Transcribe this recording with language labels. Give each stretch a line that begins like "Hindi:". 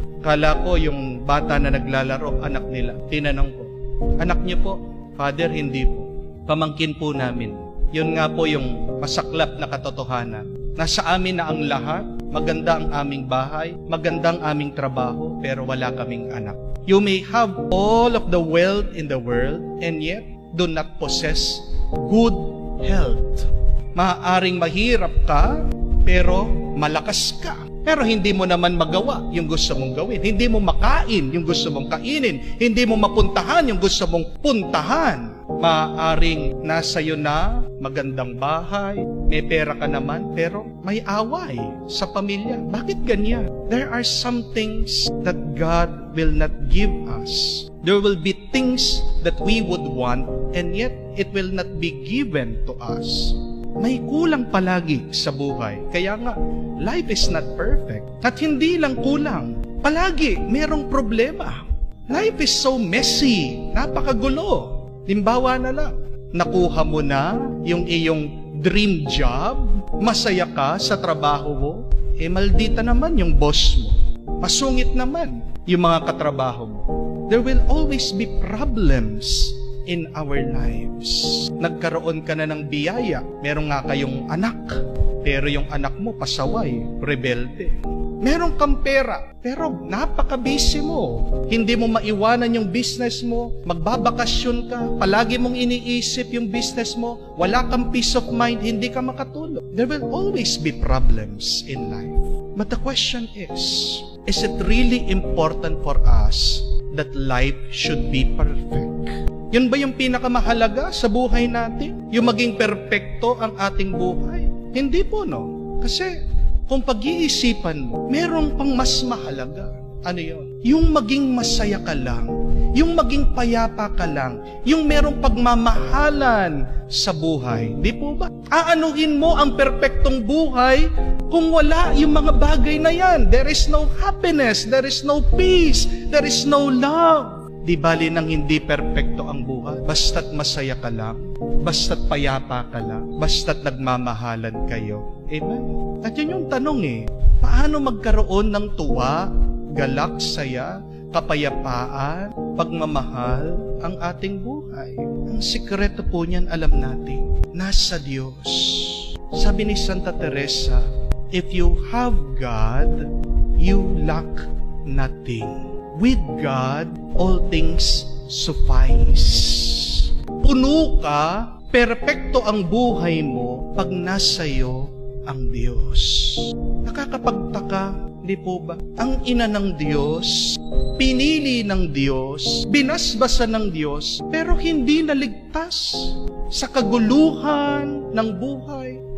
Filipino: Kala ko yung bata na naglalaro, anak nila. Tinanong ko, anak niyo po? Father, hindi po. Pamangkin po namin. Yun nga po yung masaklap na katotohanan. Nasa amin na ang lahat, maganda ang aming bahay, maganda ang aming trabaho, pero wala kaming anak.
English: You may have all of the wealth in the world and yet do not possess good health.
Filipino: Maaaring mahirap ka, pero malakas ka. Pero hindi mo naman magawa yung gusto mong gawin. Hindi mo makain yung gusto mong kainin. Hindi mo mapuntahan yung gusto mong puntahan. Maaaring nasa iyo na magandang bahay, may pera ka naman, pero may away sa pamilya. Bakit ganyan?
English: There are some things that God will not give us. There will be things that we would want, and yet it will not be given to us.
Filipino: May kulang palagi sa buhay. Kaya nga,
English: life is not perfect.
Filipino: At hindi lang kulang. Palagi, merong problema.
English: Life is so messy.
Filipino: Napakagulo. Limbawa na lang, nakuha mo na yung iyong dream job, masaya ka sa trabaho mo, maldita naman yung boss mo. Masungit naman yung mga katrabaho mo.
English: There will always be problems in our lives.
Filipino: Nagkaroon ka na ng biyaya. Meron nga kayong anak, pero yung anak mo pasaway, rebelde. Meron kang pera, pero napaka-busy mo. Hindi mo maiwanan yung business mo, magbabakasyon ka, palagi mong iniisip yung business mo, wala kang
English: peace of mind,
Filipino: hindi ka makatulog.
English: There will always be problems in life. But the question is it really important for us that life should be perfect?
Filipino: Yun ba yung pinakamahalaga sa buhay natin? Yung maging perpekto ang ating buhay? Hindi po, no? Kasi kung pag-iisipan mo, merong pang mas mahalaga. Ano yun? Yung maging masaya ka lang, yung maging payapa ka lang, yung merong pagmamahalan sa buhay. Di po ba? Aanuhin mo ang perpektong buhay kung wala yung mga bagay na yan.
English: There is no happiness, there is no peace, there is no love.
Filipino: Di bali nang hindi perpekto ang buhay. Basta't masaya ka lang, basta't payapa ka lang, basta't nagmamahalan kayo. Amen? At yun yung tanong paano magkaroon ng tuwa, galak, saya, kapayapaan, pagmamahal ang ating buhay? Ang sikreto po niyan, alam natin, nasa Diyos. Sabi ni
English: Santa Teresa, if you have God, you lack nothing. With God, all things suffice.
Filipino: Puno ka, perpekto ang buhay mo pag nasa iyo ang Diyos. Nakakapagtaka, di po ba? Ang ina ng Diyos, pinili ng Diyos, binasbasa ng Diyos, pero hindi naligtas sa kaguluhan ng buhay.